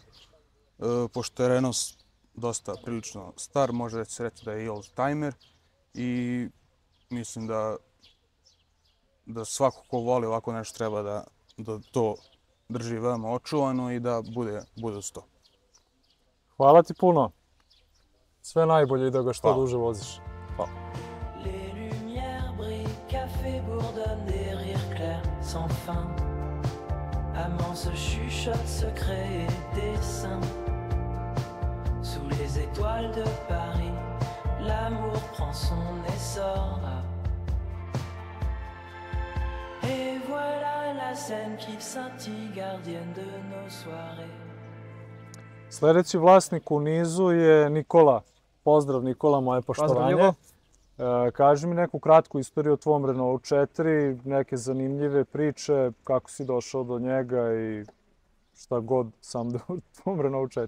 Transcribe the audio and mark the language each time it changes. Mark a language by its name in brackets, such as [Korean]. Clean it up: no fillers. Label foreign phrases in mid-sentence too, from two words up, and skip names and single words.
[Serbian] Pošto je Renault dosta prilično star, može se reći da je i [English] old timer [Serbian] i mislim da svako ko voli ovako nešto treba da to drži veoma očuvano i da bude uz to. Hvala ti puno. Sve najbolje i da ga što duže voziš. Hvala. [French] Les lumières brillent, café bourdonne, des rires clairs sans fin. Amants se chuchotent secrets et dessins. Sous les étoiles de Paris, l'amour prend son essor. Et voilà la scène qui scintille, gardienne de nos soirées. [Serbian] Sljedeći vlasnik u nizu je Nikola. Pozdrav Nikola, moje poštovanje. Pozdrav. Kaži mi neku kratku istoriju o tvom Renault 4, neke zanimljive priče, kako si došao do njega i šta god sam do tvom Renault 4.